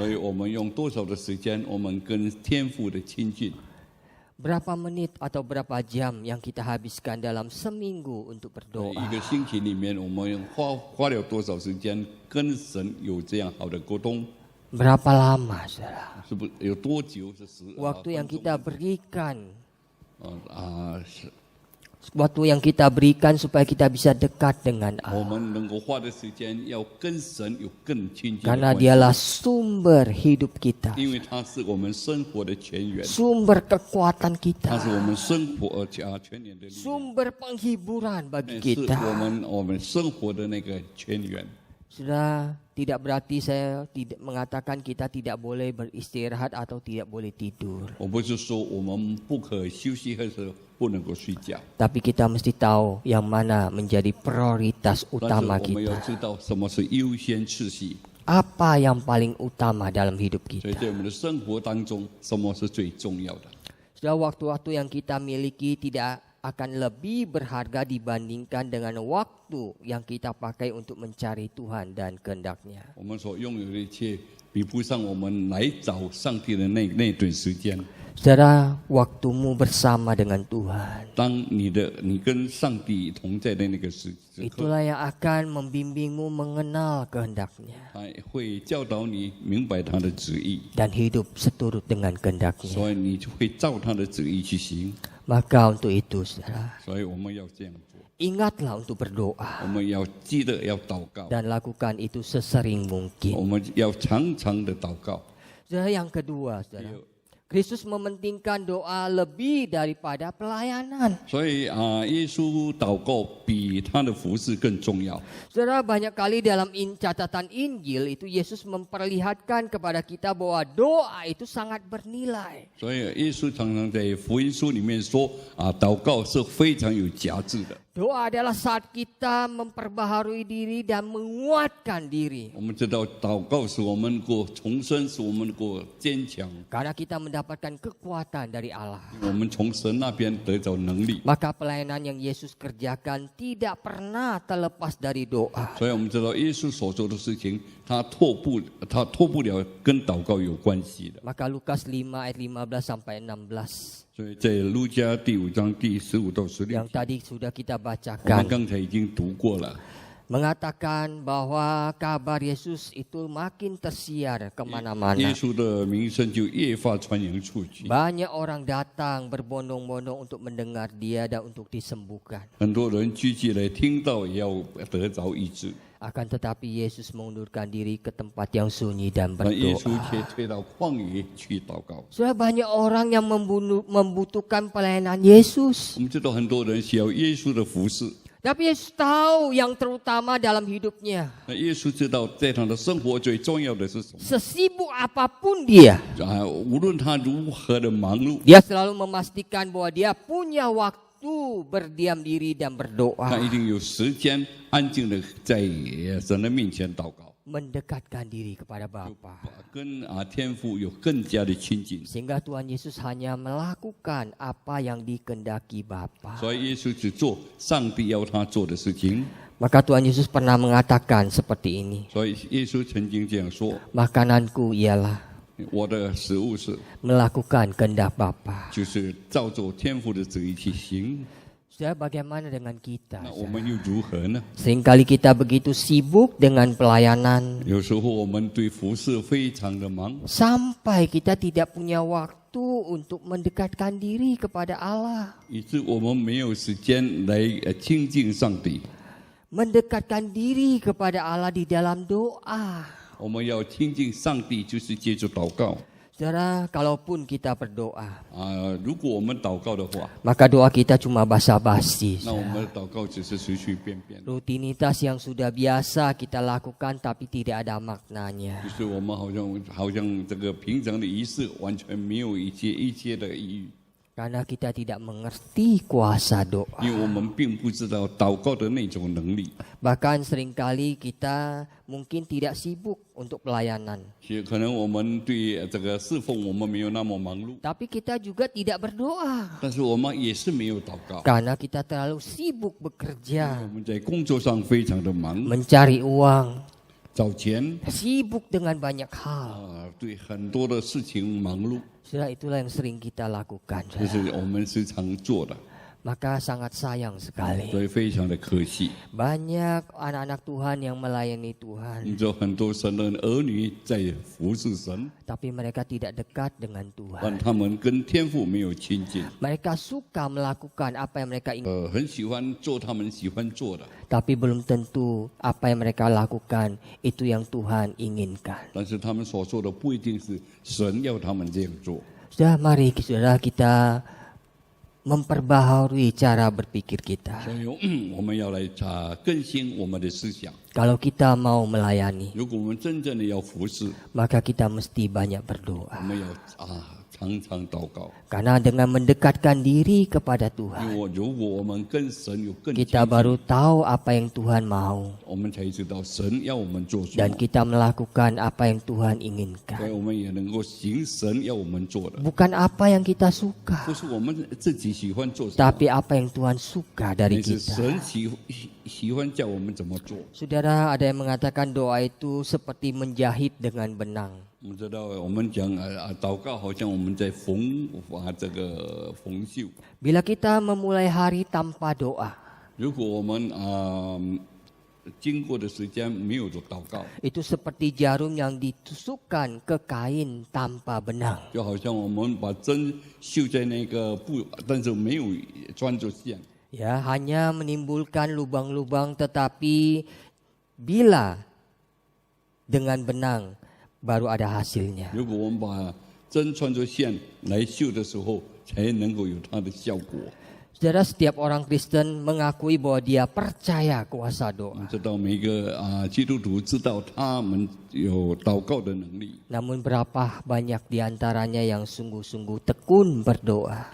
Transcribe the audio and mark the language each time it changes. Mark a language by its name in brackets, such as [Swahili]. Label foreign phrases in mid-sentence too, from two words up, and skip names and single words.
[Chinese] 所以我们用多少的时间，我们跟天父的亲近？ [Indonesian] Berapa menit atau berapa jam yang kita habiskan dalam seminggu untuk [Chinese] 一 [Indonesian] berdoa? [Chinese] 个星期里面，我们花了多少时间跟神有这样好的沟通？ [Indonesian] Berapa lama, saudara? [Chinese] 是不是有多久？是 [Indonesian] Waktu yang kita berikan, [Chinese] 是 [Indonesian] waktu yang kita berikan supaya kita bisa dekat dengan [Chinese] 我 [Indonesian] Allah. [Chinese] 们能够花的时间要跟神有更亲近的 [Indonesian] Karena [Chinese] 关系， [Indonesian] dialah sumber hidup kita, [Chinese] 因为他是我们生活的泉源， [Indonesian] sumber kekuatan [Chinese] 他是 [Indonesian] kita, [Chinese] 我们生活泉源的力量， [Indonesian] sumber penghiburan bagi [Chinese] 是 [Indonesian] kita. [Chinese] 我们生活的那个泉源。 [Indonesian] Sudah, tidak berarti saya tidak mengatakan kita tidak boleh beristirahat atau tidak boleh tidur. [Chinese] 我不是说我们不可休息，或者不能够睡觉， [Indonesian] Tapi kita mesti tahu yang mana menjadi prioritas [Chinese] 但是 [Indonesian] utama [Chinese] 我们要 [Indonesian] kita. [Chinese] 知道什么是优先次序。 [Indonesian] apa yang paling utama dalam hidup [Chinese] 所以 [Indonesian] kita. [Chinese] 在我们的生活当中，什么是最重要的？ [Indonesian] Sudah waktu-waktu yang kita miliki tidak akan lebih berharga dibandingkan dengan waktu yang kita pakai untuk mencari Tuhan dan kehendak-Nya. [Chinese] 我们所拥有的一切，比不上我们来找上帝的那段时间。 [Indonesian] Saudara, waktumu bersama dengan Tuhan, [Chinese] 当你跟上帝同在的那个时刻， [Indonesian] itulah yang akan membimbingmu mengenal kehendak-Nya [Chinese] 他会教导你明白他的旨意， [Indonesian] dan hidup seturut dengan kehendak-Nya. [Chinese] 所以你就会照他的旨意去行。 [Indonesian] Maka untuk itu, saudara, [Chinese] 所以我们要这样做， [Indonesian] ingatlah untuk berdoa [Chinese] 我们要记得要祷告， [Indonesian] dan lakukan itu sesering [Chinese] 我 [Indonesian] mungkin. [Chinese] 们要常常的祷告。 [Indonesian] Saudara, yang kedua, saudara, Kristus mementingkan doa lebih daripada pelayanan. [Chinese] 所以耶稣祷告比他的服事更重要。 [Indonesian] Saudara, banyak kali dalam catatan Injil itu Yesus memperlihatkan kepada kita bahwa doa itu sangat bernilai. [Chinese] 所以耶稣常常在福音书里面说祷告是非常有价值的。 [Indonesian] Doa adalah saat kita memperbaharui diri dan menguatkan diri. [Chinese] 我们知道祷告使我们能够重生，使我们能够坚强， [Indonesian] Karena kita mendapatkan kekuatan dari Allah. [Chinese] 我们从神那边得着能力。 [Indonesian] Maka pelayanan yang Yesus kerjakan tidak pernah terlepas dari doa. [Chinese] 所以我们知道耶稣所做的事情，他脱不了跟祷告有关系的。 [Indonesian] Maka Lukas 5 ayat 15 sampai 16 [Chinese] 所以在路加第5章第15到16 [Indonesian] yang [Chinese] 节， [Indonesian] tadi sudah kita [Chinese] 我们 [Indonesian] bacakan [Chinese] 刚才已经读过了。 [Indonesian] mengatakan bahwa kabar Yesus itu makin tersiar [Chinese] 耶 [Indonesian] kemana-mana. [Chinese] 稣的名声就越发传扬出去， [Indonesian] Banyak orang datang berbondong-bondong untuk mendengar dia dan untuk disembuhkan. [Chinese] 很多人聚集来听到，也要得着医治。 [Indonesian] Akan tetapi Yesus mengundurkan diri ke tempat yang sunyi dan [Chinese] 但耶稣 [Indonesian] berdoa. [Chinese] 却退到旷野去祷告。 [Indonesian] Sudah banyak orang yang membutuhkan pelayanan Yesus. [Chinese] 我们知道很多人需要耶稣的服侍， [Indonesian] Tapi Yesus tahu yang terutama dalam hidupnya. [Chinese] 那耶稣知道在他的生活最重要的是什么。 [Indonesian] Sesibuk apapun dia, [Chinese] 无论他如何的忙碌， [Indonesian] dia selalu memastikan bahwa dia punya waktu berdiam diri dan [Chinese] 他 [Indonesian] berdoa. [Chinese] 一定有时间安静的在神的面前祷告， [Indonesian] Mendekatkan diri kepada Bapa. [Chinese] 跟天父有更加的亲近。 [Indonesian] Sehingga Tuhan Yesus hanya melakukan apa yang dikehendaki Bapa. [Chinese] 所以耶稣只做上帝要他做的事情。 [Indonesian] Maka Tuhan Yesus pernah mengatakan seperti ini. [Chinese] 所以耶稣曾经这样说 [Indonesian] Makananku ialah [Chinese] 我的食物是， [Indonesian] melakukan kehendak Bapa. [Chinese] 就是照着天父的旨意去行。 [Indonesian] Saudara, bagaimana dengan kita? [Chinese] 那我们又如何呢？ [Indonesian] Seringkali kita begitu sibuk dengan pelayanan [Chinese] 有时候我们对服侍非常的忙， [Indonesian] sampai kita tidak punya waktu untuk mendekatkan diri kepada Allah. [Chinese] 以致我们没有时间来亲近上帝。 [Indonesian] Mendekatkan diri kepada Allah di dalam doa. [Chinese] 我们要亲近上帝，就是借着祷告。 [Indonesian] Saudara, kalaupun kita berdoa, [Chinese] 如果我们祷告的话， [Indonesian] maka doa kita cuma basa-basi. [Chinese] 那我们的祷告只是随随便便， [Indonesian] Rutinitas yang sudah biasa kita lakukan tapi tidak ada maknanya. [Chinese] 就是我们好像这个平常的仪式，完全没有一些的意义， [Indonesian] Karena kita tidak mengerti kuasa doa. [Chinese] 因为我们并不知道祷告的那种能力。 [Indonesian] Bahkan seringkali kita mungkin tidak sibuk untuk pelayanan. [Chinese] 也可能我们对这个侍奉我们没有那么忙碌， [Indonesian] Tapi kita juga tidak berdoa. [Chinese] 但是我们也是没有祷告。 [Indonesian] Karena kita terlalu sibuk [Chinese] 我 [Indonesian] bekerja, [Chinese] 们在工作上非常的忙， [Indonesian] mencari uang, [Chinese] 找钱 [Indonesian] sibuk dengan banyak hal. [Chinese] 对很多的事情忙碌， [Indonesian] Sudah itulah yang sering kita lakukan. [Chinese] 这是我们时常做的， [Indonesian] Maka sangat sayang sekali. [Chinese] 所以非常的可惜。 [Indonesian] Banyak anak-anak Tuhan yang melayani Tuhan, [Chinese] 你知道很多神的儿女在服侍神， [Indonesian] tapi mereka tidak dekat dengan [Chinese] 但 [Indonesian] Tuhan. [Chinese] 他们跟天父没有亲近， [Indonesian] Mereka suka melakukan apa yang mereka ingin, [Chinese] 很喜欢做他们喜欢做的， [Indonesian] tapi belum tentu apa yang mereka lakukan itu yang Tuhan inginkan. [Chinese] 但是他们所做的不一定是神要他们这样做。 [Indonesian] Sudah, mari saudara kita memperbaharui cara berpikir kita. [Chinese] 所以我们要来更新我们的思想。 [Indonesian] Kalau kita mau melayani, [Chinese] 如果我们真正的要服侍， [Indonesian] maka kita mesti banyak [Chinese] 我 [Indonesian] berdoa. [Chinese] 们要常常祷告。 [Indonesian] Karena dengan mendekatkan diri kepada [Chinese] 因 [Indonesian] Tuhan, [Chinese] 为如果我们跟神有更接 [Indonesian] kita [Chinese] 近， [Indonesian] baru tahu apa yang Tuhan mau [Chinese] 我们才知道神要我们做什 [Indonesian] dan [Chinese] 么， [Indonesian] kita melakukan apa yang Tuhan [Chinese] 所以 [Indonesian] inginkan. [Chinese] 我们也能够行神要我们做的， [Indonesian] Bukan apa yang kita suka, [Chinese] 不是我们自己喜欢做什么， [Indonesian] tapi apa yang Tuhan suka dari [Chinese] 而是 [Indonesian] kita. [Chinese] 神喜欢叫我们怎么做。 [Indonesian] Saudara, ada yang mengatakan doa itu seperti menjahit dengan benang. [Chinese] 我们知道，我们讲祷告好像我们在缝这个缝绣。 [Indonesian] Bila kita memulai hari tanpa doa, [Chinese] 如果我们经过的时间没有做祷告， [Indonesian] itu seperti jarum yang ditusukkan ke kain tanpa benang. [Chinese] 就好像我们把针绣在那个布，但是没有穿着线， [Indonesian] Ya, hanya menimbulkan lubang-lubang, tetapi bila dengan benang baru ada hasilnya. [Chinese] 如果我们把针穿着线来绣的时候，才能够有它的效果。 [Indonesian] Saudara, setiap orang Kristen mengakui bahwa dia percaya kuasa [Chinese] 我 [Indonesian] doa. [Chinese] 们知道每个基督徒知道他们有祷告的能力， [Indonesian] Namun berapa banyak di antaranya yang sungguh-sungguh tekun berdoa?